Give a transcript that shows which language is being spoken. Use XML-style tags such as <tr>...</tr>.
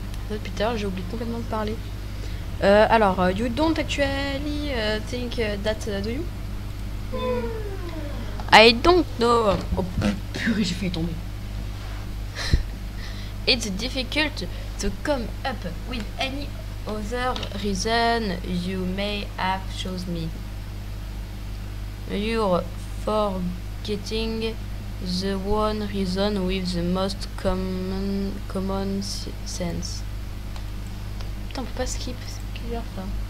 <fr>Depuis tout à l'heure, j'ai oublié complètement de parler. Alors,</fr> <en>you don't actually think that do you? I don't know.</en> <fr>Oh purée, j'ai failli tomber.</fr> <en>It's difficult to come up with any other reason you may have shown me. You're forgetting the one reason with the most common sense.</en> <fr>Putain, on peut pas skip, c'est bizarre ça.</fr>